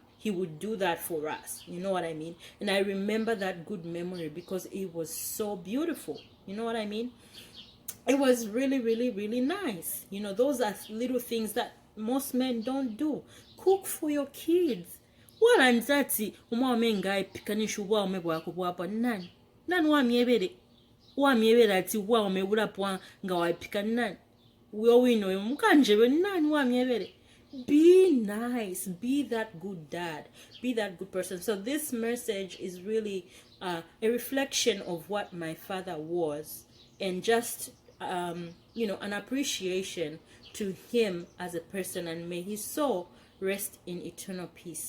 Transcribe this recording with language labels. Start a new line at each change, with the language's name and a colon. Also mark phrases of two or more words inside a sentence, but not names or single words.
English: He would do that for us, you know what I mean? And I remember that good memory because it was so beautiful, you know what I mean? It was really, really, really nice. You know, those are little things that most men don't do. Cook for your kids.
Bemba: Wala nzati umwame ngai pikanisha ubwaume bwako bwapa nani? Nani wamyebere? Wamyebere ati ubwaume bulapwa nga wapika nani? Uyo wino mkanjebe nani wamyebere?
English: Be nice. Be that good dad. Be that good person. So this message is really a reflection of what my father was, and just you know, an appreciation to him as a person, and may his soul rest in eternal peace.